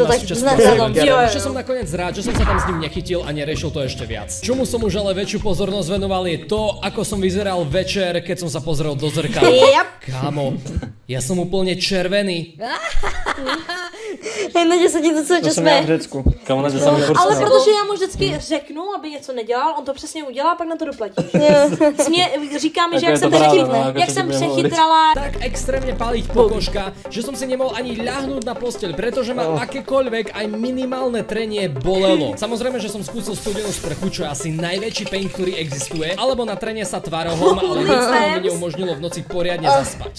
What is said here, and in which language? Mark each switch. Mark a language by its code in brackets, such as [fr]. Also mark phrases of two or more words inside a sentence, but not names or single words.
[cs] nás tak v Česku. [sk] znať zadom. [cs] Jo, jo. [sk] Ešte som nakoniec rád, že som sa tam s ním nechytil a neriešil to ešte viac. Čomu som už ale väčšiu pozornosť venoval je to, ako som vyzeral večer, keď som sa pozrel do zrkadla. [en] Yep. [sk] Kámo, ja som úplne červený. Hej, Naďa sa ti docela To čo [cs] jsem já v [sk] smeje. [cs] Řecku. [sk] Kámo, na sa mi furt [cs] Ale [sk] smial. [cs] protože já mu vždycky řeknu, aby něco nedělal, on to přesně udělá, pak na to doplatí. Říká mi, že [sk] Ako [cs] jak je jsem, [sk] to pravda, no, ako [cs] jak [sk] čo [cs] jsem [sk] ti budem [cs] přechytrala. [sk] Tak extrémne paliť pokožka, že som si nemohol ani ľahnúť na posteľ, pretože ma akékoľvek aj minimálne trenie bolelo. Samozrejme, že som skúsil studenú sprchu, čo je asi najväčší pain, ktorý existuje, alebo na trenie sa tvarohom, ale nic z toho mi neumožnilo v noci poriadne zaspať.